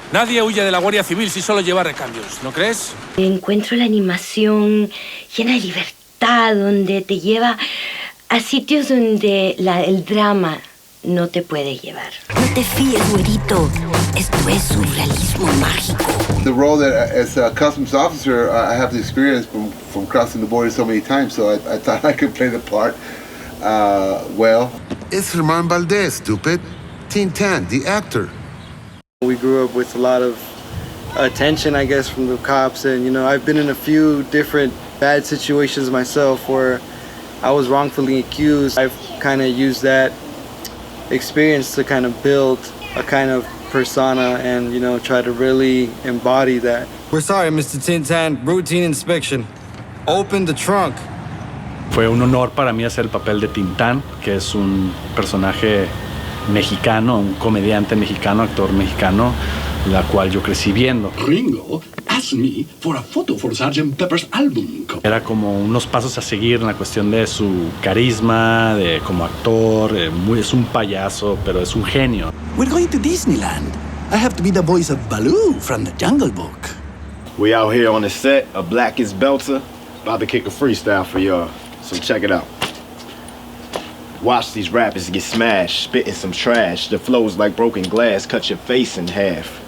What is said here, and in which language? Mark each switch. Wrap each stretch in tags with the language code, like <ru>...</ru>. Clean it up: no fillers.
<es>Nadie huye de la Guardia Civil si solo lleva recambios, ¿no crees? Encuentro la animación llena de libertad, donde te lleva a sitios donde el drama no te puede llevar. No te fíes, güerito. Esto es surrealismo mágico.</es> <en>The role that as a customs officer, I have the experience from crossing the border so many times, so I thought I could play the part well. It's Germán Valdez, stupid. Tintin, the actor. We grew up with a lot of attention, I guess, from the cops, and I've been in a few different bad situations myself where I was wrongfully accused. I've kind of used that experience to kind of build a kind of persona and try to really embody that. We're sorry, Mr. Tintin. Routine inspection. Open the trunk.</en> <es>Fue un honor para mí hacer el papel de Tintán, que es un personaje mexicano, un comediante mexicano, actor mexicano, la cual yo crecí viendo.</es> <en>Ringo asked me for a photo for Sgt. Pepper's album.</en> <es>Era como unos pasos a seguir en la cuestión de su carisma, de como actor, es un payaso, pero es un genio.</es> <en>We're going to Disneyland. I have to be the voice of Baloo from the Jungle Book. We out here on the set of Blackest Belter, about to kick a freestyle for y'all, so check it out. Watch these rappers get smashed, spitting some trash. The flows like broken glass, cut your face in half.</en>